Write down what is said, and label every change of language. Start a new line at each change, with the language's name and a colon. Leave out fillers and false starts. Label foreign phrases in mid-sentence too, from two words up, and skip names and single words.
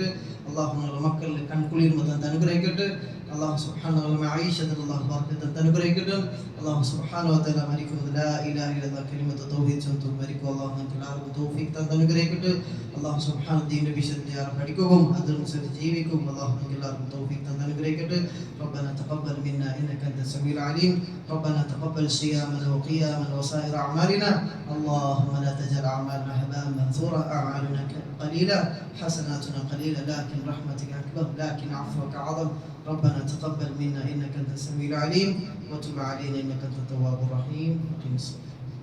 Malayalam: അല്ലാഹു ഞങ്ങളുടെ മക്കളിൽ കൺകുളിർമ തന്ന് അനുഗ്രഹിക്കട്ടെ. അല്ലാഹു
Arabic: سبحانه وتعالى
Malayalam: ആയിഷത്തിൽ അല്ലാഹു ബർക്കത്ത് തന്ന് അനുഗ്രഹിക്കട്ടെ. അല്ലാഹു
Arabic: سبحانه وتعالى
Malayalam: മരിക്കുന്നത്
Arabic: لا إله إلا الله كلمة التوحيد
Malayalam: ചൊല്ലുന്നു മരിക്കും അല്ലാഹു നമുക്ക് എല്ലാവർക്കും തൗഫീഖ് തന്ന് അനുഗ്രഹിക്കട്ടെ. അല്ലാഹു സുബ്ഹാനഹു ദീനിന്റെ വിഷയത്തിൽ ആർ പഠിക്കുകയും അതിനനുസരിച്ച് ജീവിക്കുകയും അല്ലാഹു നമുക്ക് എല്ലാവർക്കും തൗഫീഖ് തന്ന് അനുഗ്രഹിക്കട്ടെ.
Arabic: ربنا تقبل منا انك انت السميع العليم ربنا تقبل صيامنا وقيامنا وسائر اعمالنا اللهم لا تجعل اعمالنا هباء منثورا اعمالنا قليلا حسناتنا قليلا لكن رحمتك اكبر لكن عفوك اعظم ربنا تقبل منا انك انت السميع العليم وتب علينا انك انت التواب الرحيم.